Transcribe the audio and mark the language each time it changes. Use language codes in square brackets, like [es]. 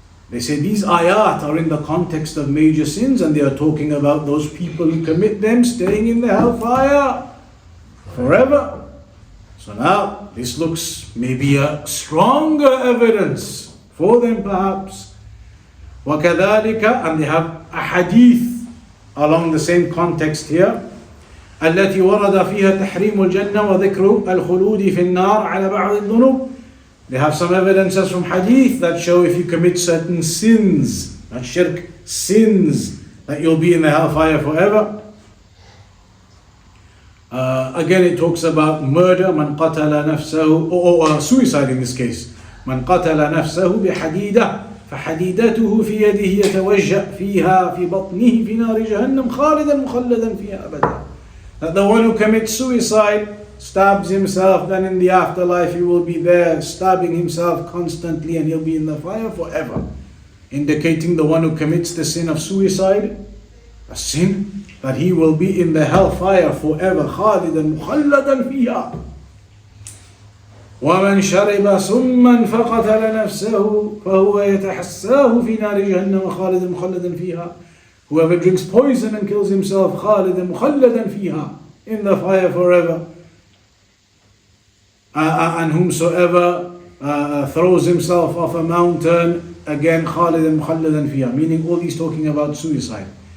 [en] They say these ayat are in the context of major sins and they are talking about those people who commit them staying in the hellfire forever. So now, this looks maybe a stronger evidence for them perhaps. [ar] وَكَذَلِكَ, [en] and they have a hadith along the same context here. [ar] التي ورد فيها تحريم الجنة وذكر الخلود في النار على بعض الذنوب. [en] They have some evidences from hadith that show if you commit certain sins, not shirk, sins, that you'll be in the hellfire forever. Again, it talks about murder, [ar] من قتل نفسه, [en] or suicide in this case. [ar] من قتل نفسه بحديدة فحديدته في يده يتوجأ فيها في بطنه في نار جهنم خالدا مخلدا فيها أبدا. [en] That the one who commits suicide stabs himself, then in the afterlife he will be there stabbing himself constantly and he'll be in the fire forever. Indicating the one who commits the sin of suicide, a sin, that he will be in the hellfire forever. [ar] خالدا مخلدا فيها. ومن شرب سما فقتل نفسه فهو يتحساه في نار جهنم خالدا مخلدا فيها. [en] Whoever drinks poison and kills himself, [ar] خالدا مخلدا فيها, [en] in the fire forever. And whomsoever throws himself off a mountain, again [ar] خالدا مخلدا فيها, [en] meaning all these talking about suicide.